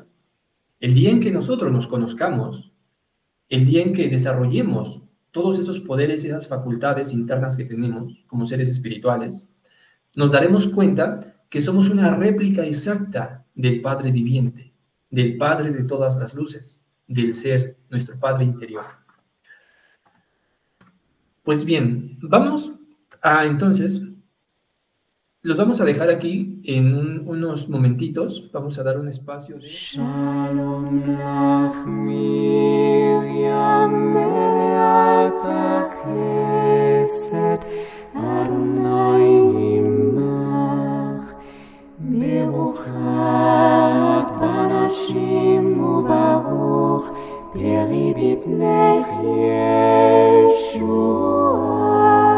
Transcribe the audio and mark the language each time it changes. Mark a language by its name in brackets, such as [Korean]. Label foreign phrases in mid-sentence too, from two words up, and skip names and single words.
[Spanish] El día en que nosotros nos conozcamos, el día en que desarrollemos todos esos poderes, esas facultades internas que tenemos como seres espirituales, nos daremos cuenta que somos una réplica exacta del Padre viviente, del Padre de todas las luces, del ser, nuestro Padre interior. Pues bien, entonces, los vamos a dejar aquí en unos momentitos, vamos a dar un espacio de... [Hebrew] שלום לך מרים מלאת חסד אדוני עמך ברוכת בנשים וברוך פרי בטנך ישוע